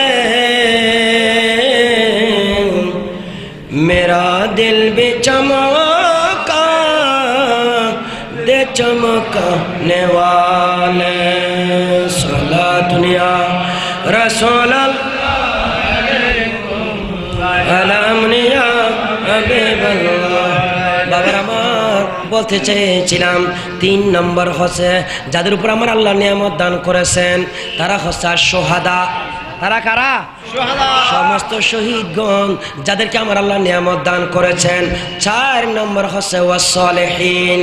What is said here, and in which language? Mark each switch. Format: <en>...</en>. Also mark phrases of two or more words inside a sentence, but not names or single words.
<ur>میرا دل بھی چمکا دے چمکنے والے.</ur> <ar>صلاۃ یا رسول اللہ یا حبیب اللہ.</ar> <bn>বাবার আমার বলতে চেয়েছিলাম 3 নম্বর হচ্ছে যাদের উপর আমার আল্লাহ নিয়ামত দান করেছেন তারা হচ্ছে সোহাদা. তারা কারা? সমস্ত শহীদগণ যাদেরকে আমার আল্লাহ নিয়ামত দান করেছেন. 4 নম্বর হচ্ছে ওয়াসসালিহিন.</bn>